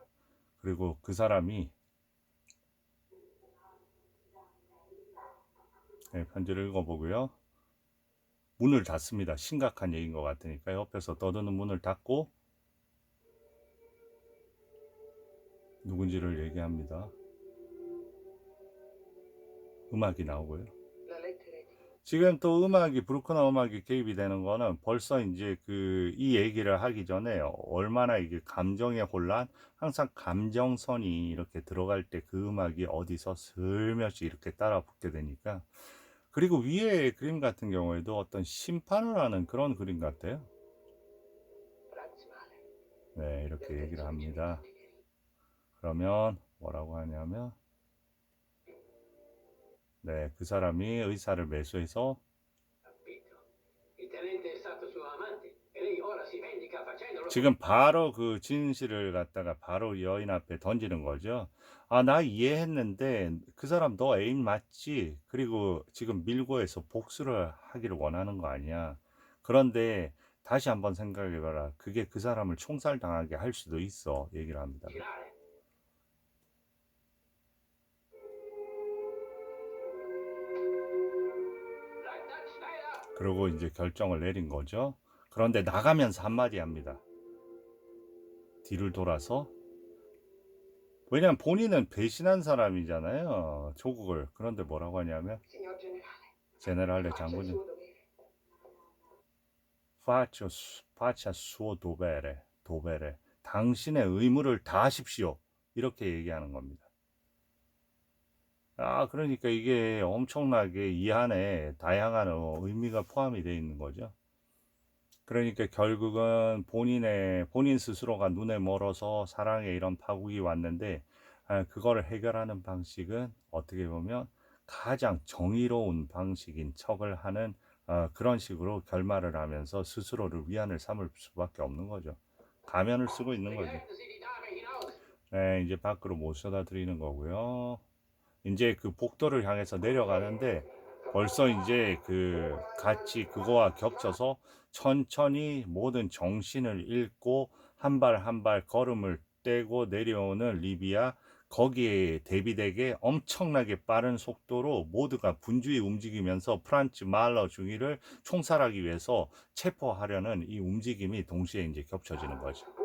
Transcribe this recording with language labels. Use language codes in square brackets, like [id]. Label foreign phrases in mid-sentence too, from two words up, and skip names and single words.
[ko] 그리고 그 사람이 편지를 읽어보고요. 문을 닫습니다. 심각한 얘기인 것 같으니까 옆에서 떠드는 문을 닫고 누군지를 얘기합니다. 음악이 나오고요. [it] La lettera di [ko] 지금 또 음악이 브루크너 음악이 개입이 되는 거는 벌써 이제 그 이 얘기를 하기 전에 얼마나 이게 감정의 혼란, 항상 감정선이 이렇게 들어갈 때 그 음악이 어디서 슬며시 이렇게 따라 붙게 되니까. 그리고 위에 그림 같은 경우에도 어떤 심판을 하는 그런 그림 같아요. [it] razionale [ko] 네, [it] del [ko] 이렇게 얘기를 [it] terzo vice [ko] 합니다. [it] cancelliere. [ko] 그러면 뭐라고 하냐면, 네, 그 사람이 의사를 매수해서 [it] Capito? Il tenente è stato suo amante e lei ora si vendica facendolo. [ko] 지금 바로 그 진실을 갖다가 바로 여인 앞에 던지는 거죠. 아, 나 이해했는데 그 사람 너 애인 맞지? 그리고 지금 밀고 해서 복수를 하기를 원하는 거 아니야. 그런데 다시 한번 생각해봐라. 그게 그 사람을 총살당하게 할 수도 있어. 얘기를 합니다. [it] Girare. Dai là! [ko] 그리고 이제 결정을 내린 거죠. 그런데 나가면서 한마디 합니다. 뒤를 돌아서. 왜냐면 본인은 배신한 사람이잖아요. 조국을. 그런데 뭐라고 하냐면, [it] Signor generale, 제네랄레 faccia il [ko] 장군님, [it] suo dovere. faccia suo dovere, dovere. [ko] 당신의 의무를 다하십시오. 이렇게 얘기하는 겁니다. 아, 그러니까 이게 엄청나게 이 안에 다양한 의미가 포함이 되어 있는 거죠. 그러니까 결국은 본인 스스로가 눈에 멀어서 사랑에 이런 파국이 왔는데, 그거를 해결하는 방식은 어떻게 보면 가장 정의로운 방식인 척을 하는 그런 식으로 결말을 하면서 스스로를 위안을 삼을 수밖에 없는 거죠. 가면을 쓰고 있는 거죠. Svegliandosi di dame in hoz. 네, 이제 밖으로 모셔다 드리는 거고요. 이제 그 복도를 향해서 내려가는데 벌써 이제 그 같이 그거와 겹쳐서 천천히 모든 정신을 잃고 한 발 한 발 걸음을 떼고 내려오는 리비아, 거기에 대비되게 엄청나게 빠른 속도로 모두가 분주히 움직이면서 프란츠 말러 중위를 총살하기 위해서 체포하려는 이 움직임이 동시에 이제 겹쳐지는 거죠.